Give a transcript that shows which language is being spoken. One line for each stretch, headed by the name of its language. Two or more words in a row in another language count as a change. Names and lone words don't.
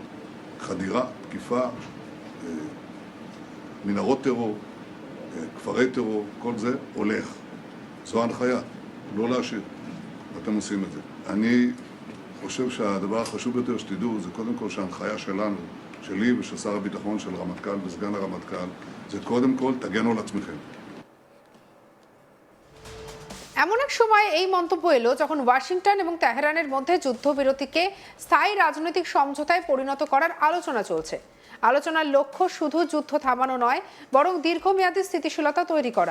Hebrew: חדירה, תקיפה, מנהרות טרור, כפרי טרור, כל זה הולך. זו ההנחיה, לא להשאיר. ואתם עושים את זה. אני חושב שהדבר החשוב ביותר שתדעו זה קודם כל שההנחיה שלנו, שלי ושל שר הביטחון, של רמטכ"ל וסגן הרמטכ"ל, זה קודם כל תגנו על עצמכם.
Bangla: এমন এক সময় এই মন্তব্য এলো যখন ওয়াশিংটন এবং তেহরানের মধ্যে যুদ্ধবিরতিকে স্থায়ী রাজনৈতিক সমঝোতায় পরিণত করার আলোচনা চলছে। আলোচনার লক্ষ্য শুধু যুদ্ধ থামানো নয়, বরং দীর্ঘমেয়াদী স্থিতিশীলতা তৈরি করা।